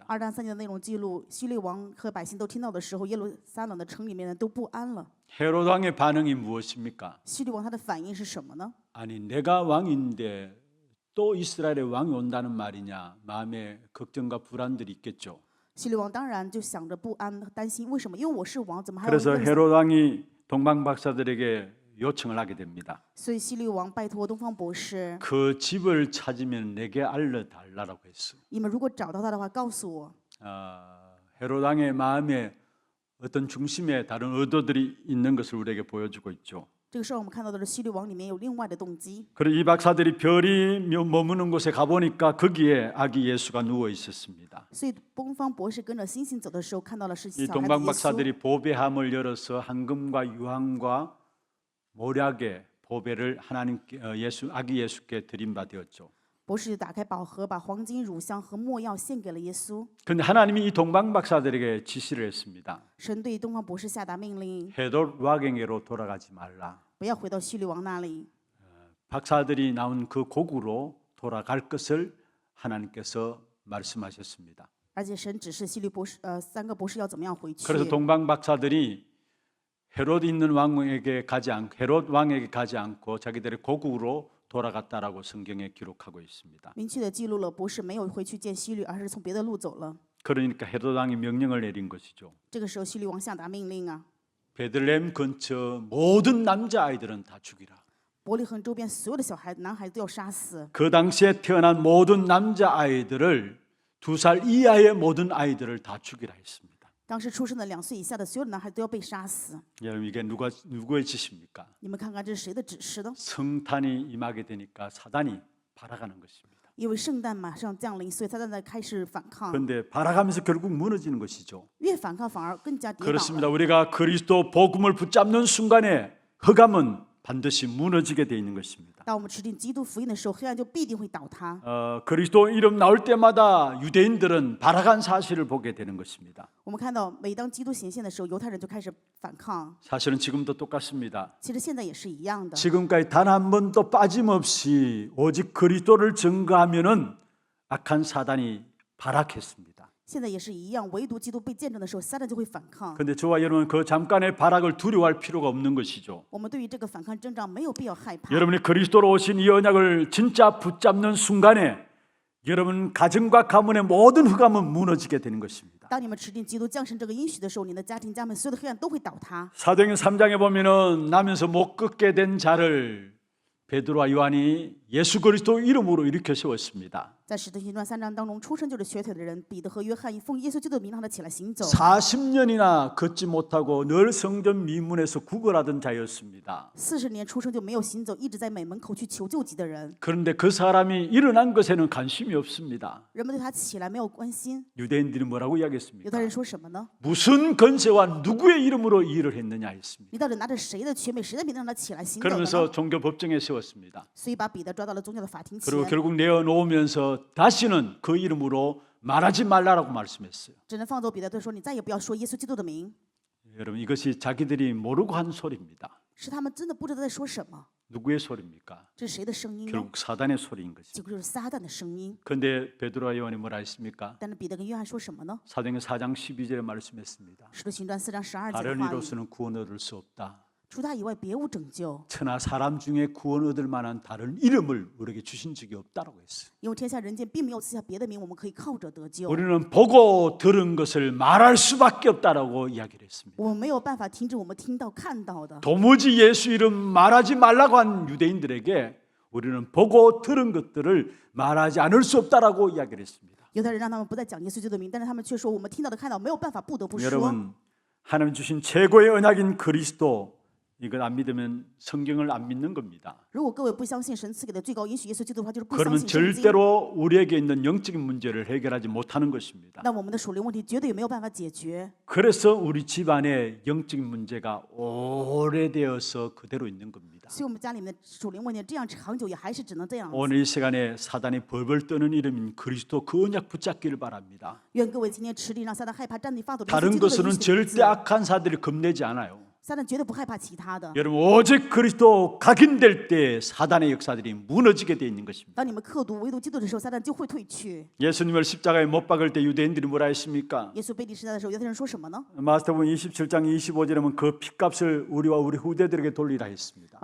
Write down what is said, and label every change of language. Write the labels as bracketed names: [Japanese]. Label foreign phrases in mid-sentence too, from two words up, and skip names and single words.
[Chinese] 2 章3节的内容记录，希律王和百姓都听到的时候，耶路撒冷的城里面呢都不安了。 [Korean] 헤롯 왕의 반응이 무엇입니까? [Chinese] 希律王他的反应是什么呢？ [Korean] 아니 내가 왕인데 또 이스라엘의 왕이 온다는 말이냐 마음에 걱정과 불안들이 있겠죠. [Chinese] 希律王当然就想着不安、担心，为什么？因为我是王，怎么还有 [Korean] 그래서 [Chinese] 耶路撒？ [Korean] 헤롯 왕이 동방박사들에게 요청을 하게 됩니다. [Chinese] 所以希律王拜托东方博士， [Korean] 그 집을 찾으면 내게 알려달라고 했어. [Chinese] 你们如果找到他的话，告诉我。 [Korean] 헤롯 왕의 마음에 어떤 중심에 다른 의도들이 있는 것을 우리에게 보여주고 있죠. [Chinese] 这个时候我们看到的是希律王里面有另外的动机。 [Korean] 그리고 이 박사들이 별이 머무는 곳에 가보니까 거기에 아기 예수가 누워 있었습니다. [Chinese] 所以东方博士跟着星星走的时候，看到了是 [Korean] 이 [Chinese] 小孩子耶稣。 [Korean] 동방박사들이 보배함을 열어서 황금과 유황과 모략의 보배를 하나님께 아기 예수께 드린 바 되었죠. [Chinese] 博士就打开宝盒，把黄金、乳香和没药献给了耶稣。 [Korean] 그런데 하나님이 이 동방박사들에게 지시를 했습니다. [Chinese] 神对东方博士下达命令， [Korean] 헤롯 왕에게로 돌아가지 말라. [Chinese] 不要回到希律王那里， [Korean] 박사들이 나온 그 고국으로 돌아갈 것을 하나님께서 말씀하셨습니다. [Chinese] 而且神指示希律博士3个博士要怎么样回去。 [Korean] 그래서 동방박사들이 헤롯 있는 헤롯 왕에게 가지 않고 자기들의 고국으로 돌아갔다라고 성경에 기록하고 있습니다. [Chinese] 明确的记录了博士没有回去见希律，而是从别的路走了。 [Korean] 그러니까 헤롯 왕이 명령을 내린 것이죠. [Chinese] 这个时候希律王下达命令啊， [Korean] 베들레헴 근처 모든 남자 아이들은 다 죽이라. [Chinese] 伯利恒周边所有的男孩子都要杀死。 [Korean] 그 당시에 태어난 모든 남자 아이들을 2살 이하의 모든 아이들을 다 죽이라 했습니다. [Chinese] 当时出生的2岁以下的所有的男孩都要被杀死。 [Korean] 여러분 이게 누구의 지시입니까? [Chinese] 你们看看这是谁的指示呢？ [Korean] 성탄이 임하게 되니까 사단이 발악하는 것입니다. [Chinese] 因为圣诞马上降临，所以撒旦在开始反抗。 [Korean] 그런데 발악하면서 결국 무너지는 것이죠. [Chinese] 越反抗反而更加跌倒 [Korean] 그렇습니다. [Chinese] 了。 [Korean] 우리가 그리스도 복음을 붙잡는 순간에 흑암은 반드시 무너지게 돼 있는 것입니다. [Chinese] 当我们持定基督福音的时候，黑暗就必定会倒塌。 [Korean] 그리스도 이름 나올 때마다 유대인들은 발악한 사실을 보게 되는 것입니다. [Chinese] 我们看到，每当基督显现的时候，犹太人就开始反抗。 [Korean] 사실은 지금도 똑같습니다. [Chinese] 其实现在也是一样的。 [Korean] 지금까지 단 한 번도 빠짐없이 오직 그리스도를 증거하면은 악한 사단이 발악했습니다. [Chinese] 现在也是一样，唯独基督被见证的时候，撒旦就会反抗。 [Korean] 그런데 저와 여러분 그 잠깐의 발악을 두려워할 필요가 없는 것이죠. [Chinese] 我们对于这个反抗征兆没有必要害怕。 [Korean] 여러분이 그리스도로 오신 이 언약을 진짜 붙잡는 순간에 여러분 가정과 가문의 모든 흑암은 무너지게 되는 것입니다. [Chinese] 当你们持定基督降生这个应许的时候，你的家庭家门所有的黑暗都会倒塌。 [Korean] 사도행전 3장에 보면은 나면서 못 걷게 된 자를 베드로와 요한이 예수 그리스도 이름으로 일으켜 세웠습니다. [Chinese] 在使徒行传3章当中，出生就是瘸腿的人彼得和约翰奉耶稣基督的名让他起来行走。 [Korean] 40년이나 걷지 못하고 늘 성전 미문에서 구걸하던 자였습니다. [Chinese] 40 年出生就没有行走，一直在美门口去求救急的人， [Korean] 그런데 그 사람이 일어난 것에는 관심이 없습니다. [Chinese] 人们对他起来没有关心。 [Korean] 유대인들이 뭐라고 [Chinese] 犹 [Korean] 이야기했습니까? [Chinese] 太人说什么呢？ [Korean] 무슨 권세와 누구의 이름으로 이 일을 했느냐 했습니다. [Chinese] 你到底拿着谁的权柄、谁的名让他起来行走的 [Korean] 그러면서 [Chinese] 呢？ [Korean] 종교 법정에 세웠습니다. [Chinese] 所以把彼得抓到了宗教的法庭前， [Korean] 그리고 결국 내어놓으면서 다시는 그 이름으로 말하지 말라라고 말씀했어요. [Chinese] 只能放走彼得，对说你再也不要说耶稣基督的名。 [Korean] 여러분 이것이 자기들이 모르고 한 소리입니다. [Chinese] 是他们真的不知道在说什么， [Korean] 누구의 소리입니까? [Chinese] 这是谁的声音呢？ [Korean] 결국 사단의 소리인 [Chinese] 结 [Korean] 것입니다. [Chinese] 果就是撒旦的声音。 [Korean] 그런데 베드로와 요한이 뭐라 했습니까? [Chinese] 但是彼得跟约翰说什么呢？ [Korean] 사도행전 4장 12절에 말씀했습니다. [Chinese] 使徒行传4章12节 [Korean] 다른 [Chinese] 的话语， [Korean] 이로서는 구원 얻을 수 없다. [Chinese] 除他以外别无拯救， [Korean] 천하 사람 중에 구원 얻을 만한 다른 이름을 우리에게 주신 적이 없다라고 했어요. [Chinese] 因为天下人间并没有赐下别的名，我们可以靠着得救。 [Korean] 우리는 보고 들은 것을 말할 수밖에 없다라고 이야기를 했습니다. [Chinese] 我们没有办法停止我们听到看到的。 [Korean] 도무지 예수 이름 말하지 말라고 한 유대인들에게 우리는 보고 들은 것들을 말하지 않을 수 없다라고 이야기를 했습니다. [Chinese] 犹太人让他们不再讲耶稣基督的名，但是他们却说我们听到的看到没有办法，不得不说。 [Korean] 여러분 하나님 주신 최고의 언약인 그리스도 이걸 안 믿으면 성경을 안 믿는 겁니다. [Chinese] 如果各位不相信神赐给的最高应许耶稣基督的话，就是不相 [Korean] 그러면 [Chinese] 信圣经。 [Korean] 절대로 우리에게 있는 영적인 문제를 해결하지 못하는 것입니다. [Chinese] 那我们的属灵问题绝对没有办法解决。 [Korean] 그래서 우리 집안에 영적인 문제가 오래되어서 그대로 있는 겁니다. [Chinese] 所以我们家里面的属灵问题这样长久也还是只能这样。 [Korean] 오늘 이 시간에 사단이 벌벌 떠는 이름인 그리스도 그 언약 붙잡기를 바랍니다. [Chinese] 愿各位今天持定让撒旦害怕站立发抖的耶稣 [Korean] 다른 [Chinese] 基督的 [Korean] 것은 [Chinese] 应许的名 [Korean] 절대 [Chinese] 字。 [Korean] 악한 사들이 겁내지 않아요. [Chinese] 撒旦绝对不害怕其他的。 [Korean] 여러분 오직 그리스도 각인될 때 사단의 역사들이 무너지게 돼 있는 것입니다. [Chinese] 当你们刻毒唯独基督的时候，撒旦就会退去。 [Korean] 예수님을 십자가에 못 박을 때 유대인들이 뭐라 했습니까? [Chinese] 耶稣被钉十字架的时候，犹太人说什么呢？ [Korean] 마태복음 27장 25절에 보면 그 핏값을 우리와 우리 후대들에게 돌리라 했습니다.